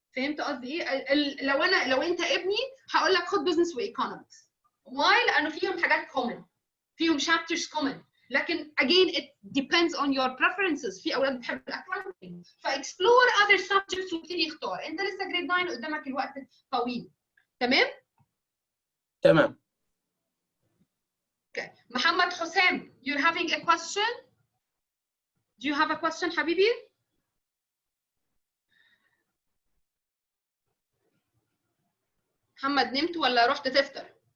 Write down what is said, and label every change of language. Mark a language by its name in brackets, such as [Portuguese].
[Arabic] فهمت قصدي ايه؟ لو انت ابني هقول لك خد بزنس وايكونومكس. واي؟ لانه فيهم حاجات كومن فيهم شابترز كومن، لكن [English] again it depends on your preferences. [Arabic] في اولاد بتحب الاكاونتنج فاكسبلور [English] other subjects [Arabic] وابتدي اختار. انت لسه جريد 9 قدامك الوقت طويل. تمام؟ تمام. [English] Okay محمد حسام you're having a question. Do you have a question [Arabic] حبيبي؟ [English] محمد [Arabic] نمت ولا رحت تفطر؟